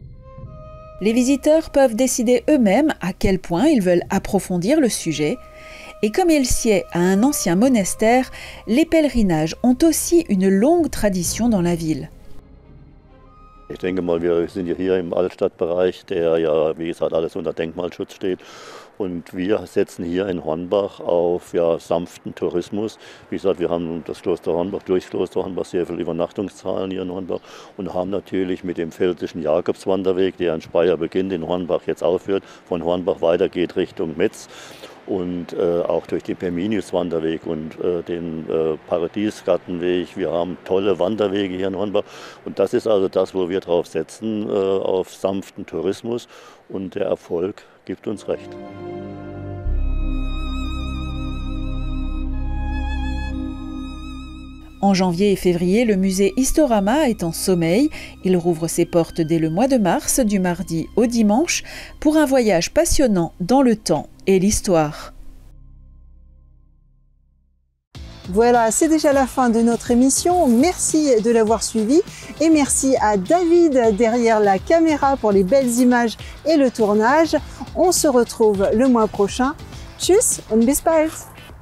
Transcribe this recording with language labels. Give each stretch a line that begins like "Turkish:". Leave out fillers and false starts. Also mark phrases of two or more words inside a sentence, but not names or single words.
French: Les visiteurs peuvent décider eux-mêmes à quel point ils veulent approfondir le sujet. Et comme il sied à un ancien monastère, les pèlerinages ont aussi une longue tradition dans la ville.
German: Ich denke mal, wir sind ja hier im Altstadtbereich, der ja, wie gesagt, alles unter Denkmalschutz steht. Und wir setzen hier in Hornbach auf sanften Tourismus. Wie gesagt, wir haben das Kloster Hornbach, durch Kloster Hornbach sehr viele Übernachtungszahlen hier in Hornbach und haben natürlich mit dem Pfälzischen Jakobswanderweg, der in Speyer beginnt, in Hornbach jetzt aufhört, von Hornbach weitergeht Richtung Metz. Und auch durch den Perminius-Wanderweg und den Paradiesgartenweg. Wir haben tolle Wanderwege hier in Hornbach. Und das ist also das, wo wir drauf setzen, auf sanften Tourismus. Und der Erfolg gibt uns recht.
French: En janvier et février, le musée Historama est en sommeil. Il rouvre ses portes dès le mois de mars, du mardi au dimanche, pour un voyage passionnant dans le temps et l'histoire. Voilà, c'est déjà la fin de notre émission. Merci de l'avoir suivi et merci à David derrière la caméra pour les belles images et le tournage. On se retrouve le mois prochain.
German: Tschüss und bis bald!